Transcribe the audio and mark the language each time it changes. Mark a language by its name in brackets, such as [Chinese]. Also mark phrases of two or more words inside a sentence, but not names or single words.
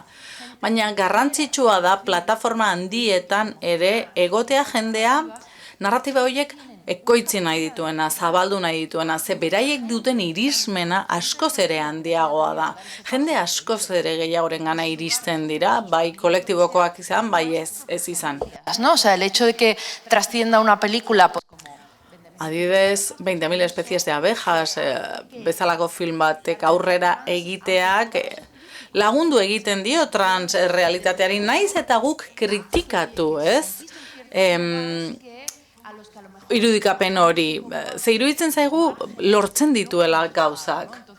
[Basque] Baina garrantzitsua da plataforma handietan ere egotea jendea narratiba horiek ekoitzi nahi dituena, zabaldu nahi dituena, ze beraiek duten irismena askoz ere handiagoa da. Jende askoz ere gehiagorengana iristen dira, bai kolektibokoak izan, bai ez izan. [Spanish] ¿No? O sea, el hecho de que trascienda una película... [Basque] Adibidez, 20.000 especies de abejas, bezalako film batek aurrera egiteak lagundu egiten dio transrealitateari naiz eta guk kritikatu, ez? Irudikapen hori, ze iruditzen zaigu lortzen dituela gauzak.